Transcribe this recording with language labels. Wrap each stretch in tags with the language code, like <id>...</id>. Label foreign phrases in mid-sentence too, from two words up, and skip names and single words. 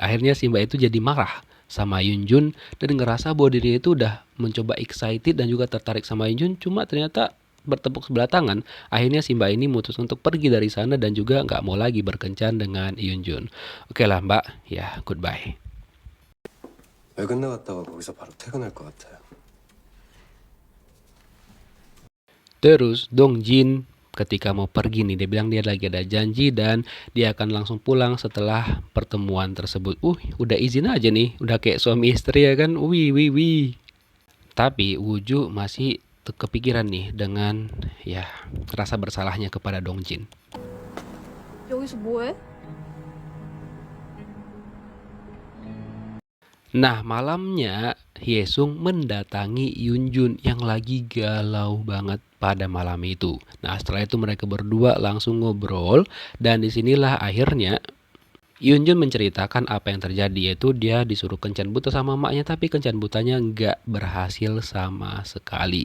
<id>Akhirnya si mbak itu jadi marah sama Yunjun dan ngerasa bahwa dirinya itu udah mencoba excited dan juga tertarik sama Yunjun, cuma ternyata bertepuk sebelah tangan. Akhirnya si mbak ini mutus untuk pergi dari sana dan juga nggak mau lagi berkencan dengan Yunjun. Oke lah mbak, ya goodbye.</id> <ko>외근 나갔다가 거기서 바로 퇴근할 것 같아요.</ko> <id>Terus Dongjin ketika mau pergi nih, dia bilang dia lagi ada janji dan dia akan langsung pulang setelah pertemuan tersebut. Udah izin aja nih, udah kayak suami istri ya kan. Wih. Tapi Wooju masih kepikiran nih dengan ya rasa bersalahnya kepada Dongjin.</id> <ko>여기서 뭐해?</ko> <id>Nah malamnya Hyesung mendatangi Yunjun yang lagi galau banget pada malam itu. Nah, setelah itu mereka berdua langsung ngobrol dan disinilah akhirnya Yunjun menceritakan apa yang terjadi, yaitu dia disuruh kencan buta sama emaknya tapi kencan butanya nggak berhasil sama sekali.</id>